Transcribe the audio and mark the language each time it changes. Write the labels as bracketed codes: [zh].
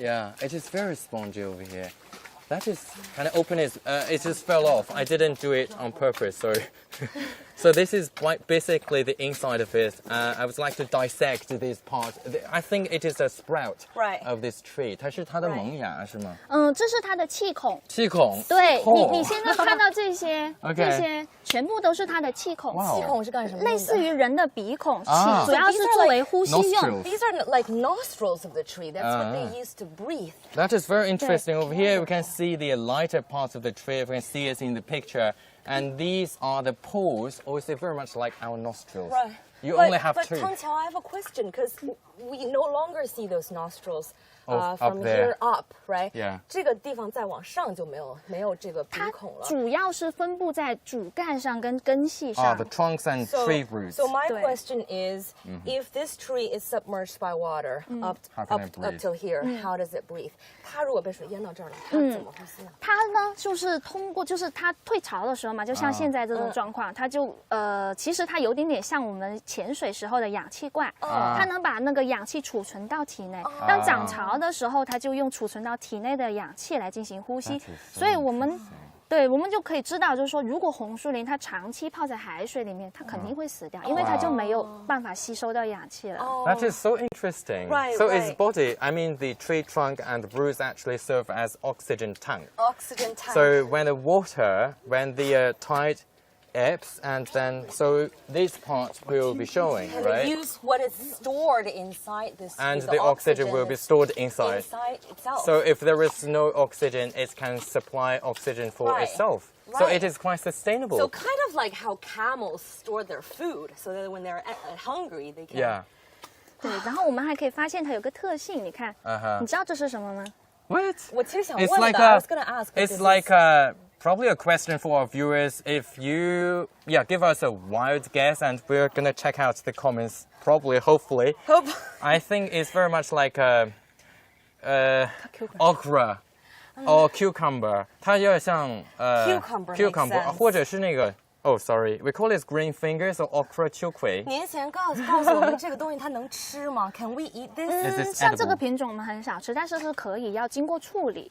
[en] Yeah, it is very spongy over here. That is, can I open it? It just fell off. I didn't do it on purpose, sorry. So this is basically the inside of it. I would like to dissect this part. I think it is a sprout of this tree. [zh] 它是它的萌芽是吗？这是它的气孔。气孔。对，你现在看到这些，这些全部都是它的气孔。气孔是干什么？类似于人的鼻孔，主要是作为呼吸用。 [en] These are like nostrils of the tree. That's what they use to breathe. That is very interesting. Over here, we can see the lighter parts of the tree. We can see it in the picture. And these are the pores, also very much like our nostrils. Right. You only have two. But Tang Qiao, I have a question because we no longer see those nostrils Up from there. here up, right? Yeah. [zh] 这个地方再往上就没有这个鼻孔了。主要是分布在主干上跟根系上。 [en] The trunks and tree roots. So my question is, if this tree is submerged by water up till here, how does it breathe? [zh] 它如果被水淹到这儿了，它怎么呼吸呢？它呢，就是通过，就是它退潮的时候嘛，就像现在这种状况，它就其实它有点像我们潜水时候的氧气罐，它能把那个氧气储存到体内。当涨潮的时候，它就用储存到体内的氧气来进行呼吸。所以我们就可以知道，就是说，如果红树林它长期泡在海水里面，它肯定会死掉，因为它就没有办法吸收到氧气了。 [en] That is so interesting. Right, so its body, I mean the tree trunk and the roots actually serve as oxygen tank. Oxygen tank. So when the tide ebbs, and then so these parts will be showing, and right? they use what is stored inside this. And the oxygen will be stored inside itself. So if there is no oxygen, it can supply oxygen for itself. So it is quite sustainable. So kind of like how camels store their food, so that when they're hungry, they can. Yeah. [zh] 对，然后我们还可以发现它有个特性，你看，你知道这是什么吗？ [en] What? [zh] 我其实想 [en] It's [zh] 问 like [en] 的 I was gonna ask. It's like probably a question for our viewers. If you give us a wild guess, and we're gonna check out the comments. Probably, hopefully. I think it's very much like okra or cucumber. [zh] 它有点像cucumber 或者是那个。 [en] Oh, sorry. We call it green fingers or okra 秋葵。 [zh] 年前告诉我们这个东西它能吃吗 ？ [en] Can we eat this? [zh] 像这个品种我们很少吃，但是是可以，要经过处理。